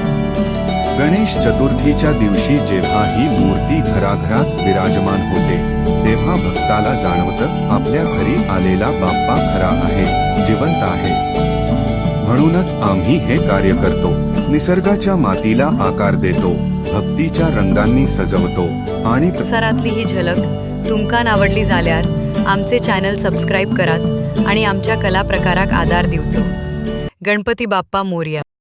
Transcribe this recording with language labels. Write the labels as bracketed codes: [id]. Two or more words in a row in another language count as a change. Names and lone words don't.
[mr] गणेश चतुर्थीच्या दिवशी जेव्हा ही मूर्ती घराघरात विराजमान होते, तेव्हा भक्ताला जाणवतं आपल्या घरी आलेला बाप्पा खरा आहे, जिवंत आहे। म्हणूनच आम्ही हे कार्य करतो, निसर्गाच्या मातीला आकार देतो, भक्तीच्या रंगांनी सजवतो आणि [kok] प्रसारातली ही झलक तुमकां आवडली जाल्यार आमचे [en] channel subscribe [kok] करात आणि आमच्या कला प्रकाराक आदार दिवचो। [mr] गणपती बाप्पा मोरया।